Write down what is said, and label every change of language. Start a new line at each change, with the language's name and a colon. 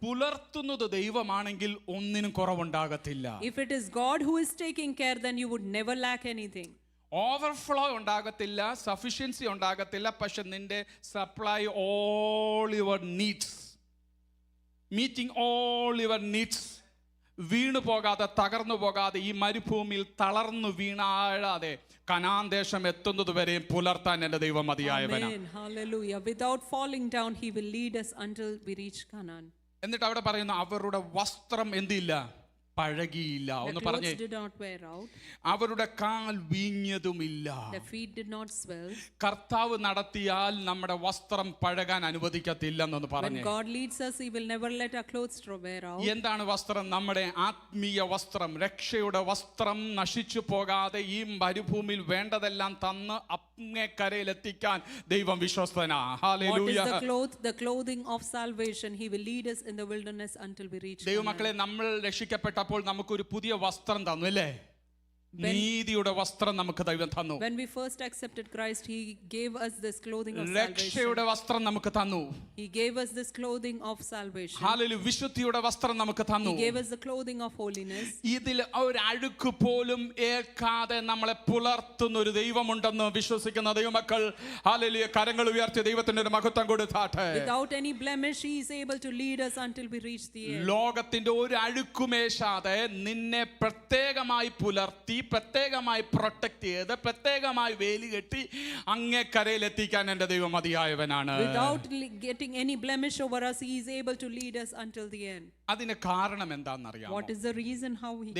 Malayalam: പുലർത്തുന്നത് ദൈവമാണെങ്കിൽ ഒന്നിനും കുറവുണ്ടാകത്തില്ല.
English: If it is God who is taking care, then you would never lack anything.
Malayalam: Overflow ഉണ്ടാകത്തില്ല, sufficiency ഉണ്ടാകത്തില്ല. പക്ഷെ നിന്റെ
English: supply all your needs,
Malayalam: meeting all your needs, വീണു പോകാതെ തകർന്നു പോകാതെ ഈ മരുഭൂമിയിൽ തളർന്നു വീണാഴാതെ കനാൻ ദേശം എത്തുന്നത് വരെയും പുലർത്താൻ എൻ്റെ ദൈവം മതിയായവനാണ്.
English: Amen. Hallelujah. Without falling down, he will lead us until we reach Canaan.
Malayalam: എന്നിട്ട് അവിടെ പറയുന്നു അവരുടെ വസ്ത്രം എന്തില്ല, പഴകിയില്ല. ഒന്ന് പറഞ്ഞേ.
English: Did not wear out.
Malayalam: അവരുടെ കാൽ വീങ്ങിയതുമില്ല.
English: The feet did not swell.
Malayalam: കർത്താവ് നടത്തിയാൽ നമ്മുടെ വസ്ത്രം പഴകാൻ അനുവദിക്കത്തില്ലെന്നൊന്ന് പറഞ്ഞേ.
English: When God leads us, he will never let our clothes wear out.
Malayalam: എന്താണ് വസ്ത്രം? നമ്മുടെ ആത്മീയ വസ്ത്രം, രക്ഷയുടെ വസ്ത്രം നശിച്ചു പോകാതെ ഈ മരുഭൂമിയിൽ വേണ്ടതെല്ലാം തന്ന് അങ്ങേക്കരയിലെത്തിക്കാൻ ദൈവം വിശ്വസ്തനാ. Hallelujah.
English: What is the clothing of salvation? He will lead us in the wilderness until we reach Canaan.
Malayalam: ദൈവമക്കളെ, നമ്മൾ രക്ഷിക്കപ്പെട്ടപ്പോൾ നമുക്കൊരു പുതിയ വസ്ത്രം തന്നു അല്ലേ? നീതിയുടെ വസ്ത്രം നമുക്ക് ദൈവം തന്നു.
English: When we first accepted Christ, he gave us this clothing of
Malayalam: രക്ഷയുടെ
English: salvation.
Malayalam: വസ്ത്രം നമുക്ക് തന്നു.
English: He gave us this clothing of salvation.
Malayalam: Hallelujah. വിശുദ്ധിയുടെ വസ്ത്രം നമുക്ക് തന്നു.
English: He gave us the clothing of holiness.
Malayalam: ഇതിൽ ഒരു അഴുക്ക് പോലും ഏൽക്കാതെ നമ്മളെ പുലർത്തുന്ന ഒരു ദൈവമുണ്ടെന്ന് വിശ്വസിക്കുന്ന ദൈവമക്കൾ ഹല്ലേലൂയ കരങ്ങൾ ഉയർത്തി ദൈവത്തിന്റെ ഒരു മഹത്വം കൊടുത്താട്ടെ.
English: Without any blemish, he is able to lead us until we reach the end.
Malayalam: ലോകത്തിന്റെ ഒരു അഴുക്കുമേശാതെ നിന്നെ പ്രത്യേകമായി പുലർത്തി പ്രത്യേകമായി പ്രൊട്ടക്ട് ചെയ്ത് പ്രത്യേകമായി വേലി കെട്ടി അങ്ങേ കരയിലെത്തിക്കാൻ എൻ്റെ ദൈവം മതിയായവനാണ്.
English: Without getting any blemish over us, he is able to lead us until the end.
Malayalam: അതിന് കാരണം എന്താണെന്നറിയാമോ?
English: What is the reason how he can